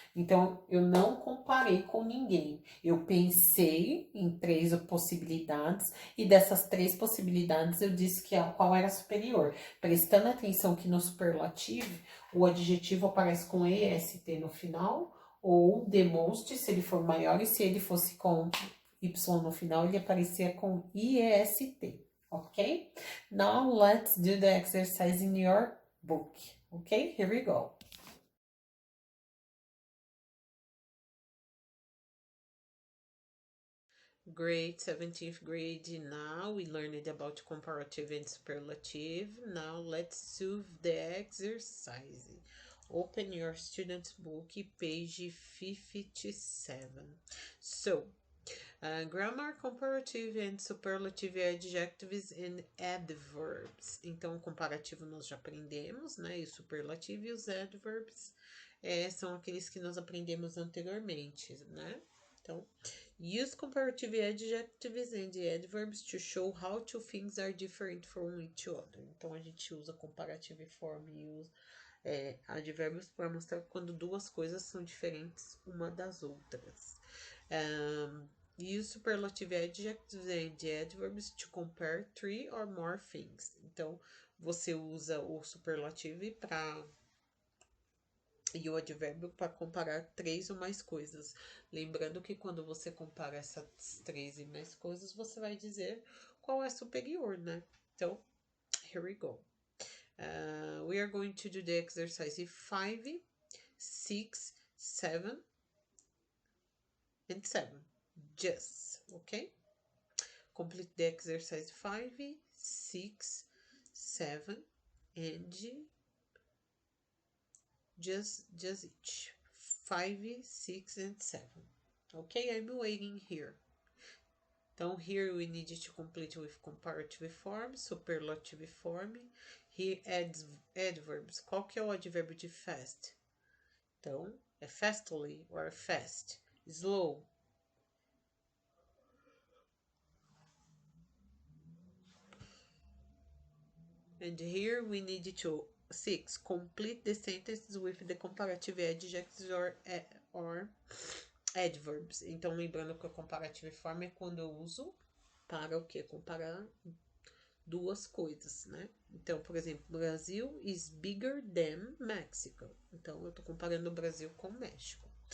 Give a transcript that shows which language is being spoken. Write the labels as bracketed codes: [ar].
[pt] Então, eu não comparei com ninguém. Eu pensei em 3 possibilidades e dessas 3 possibilidades eu disse que qual era superior. Prestando atenção que no superlativo, o adjetivo aparece com EST no final ou [en] the most, [pt] se ele for maior, e se ele fosse com Y no final, ele aparecia com IEST. Ok? [en] Now, let's do the exercise in your book. Okay, here we go. Great, 17th grade. Now we learned about comparative and superlative. Now let's solve the exercise. Open your student's book, page 57. So, grammar, comparative and superlative adjectives and adverbs. [pt] Então, comparativo nós já aprendemos, né? E o superlativo e os adverbs são aqueles que nós aprendemos anteriormente, né? [en] Então, use comparative adjectives and adverbs to show how two things are different from each other. [pt] Então, a gente usa comparative form e usa advérbios para mostrar quando 2 coisas são diferentes uma das outras. [en] Use superlative adjectives and adverbs to compare 3 or more things. [pt] Então, você usa o superlativo e o advérbio para comparar 3 ou mais coisas. Lembrando que quando você compara essas 3 e mais coisas, você vai dizer qual é superior, né? [en] Então, here we go. We are going to do the exercise 5, 6, 7, and 7. Just, okay? Complete the exercise 5, 6, 7, and just each. 5, 6, and 7. Okay, I'm waiting here. Então, here we need to complete with comparative form, superlative form. Here, adverbs. [pt] Qual que é o advérbio de fast? Então, é [en] fastly or fast. [pt] Slow. [en] And here we need to 6. Complete the sentences with the comparative adjectives or adverbs. [pt] Então, lembrando que a comparative form é quando eu uso para o quê? Comparar duas coisas, né? Então, por exemplo, [en] Brasil is bigger than Mexico. [pt] Então, eu tô comparando o Brasil com o México.